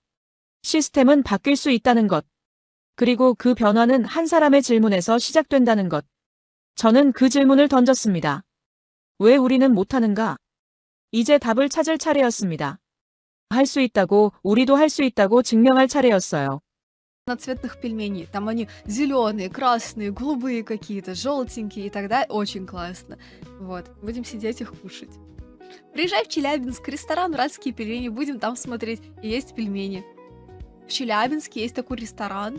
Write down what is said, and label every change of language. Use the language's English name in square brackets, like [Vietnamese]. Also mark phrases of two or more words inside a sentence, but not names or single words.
[Korean] 시스템은 바뀔 수 있다는 것. 그리고 그 변화는 한 사람의 질문에서 시작된다는 것. 저는 그 질문을 던졌습니다. 왜 우리는 못하는가? 이제 답을 찾을 차례였습니다. 할 수 있다고, 우리도 할 수 있다고 증명할 차례였어요. [Russian] Цветных пельменей. Там они зеленые, красные, голубые какие-то, желтенькие и так далее. Очень классно. Вот. Будем сидеть их кушать. Приезжай в Челябинск, ресторан «Уральские пельмени». Будем там смотреть и есть пельмени. В Челябинске есть такой ресторан.